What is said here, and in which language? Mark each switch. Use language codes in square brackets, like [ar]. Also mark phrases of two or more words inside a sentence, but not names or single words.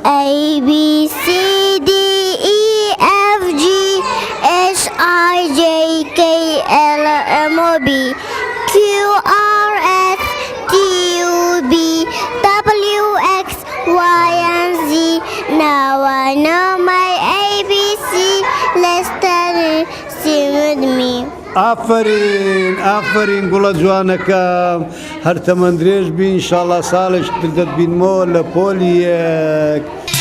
[en] ABCD EFG HIJK LMNOP QRS TUV WX YZ Now I know my ABC let's sing with me [ckb] ئافرین گوڵە جوانەکەم هەر تەمەند درێژ بی ئینشاڵڵا ساڵێک تر دەتبینمەوە لە پۆلی یەک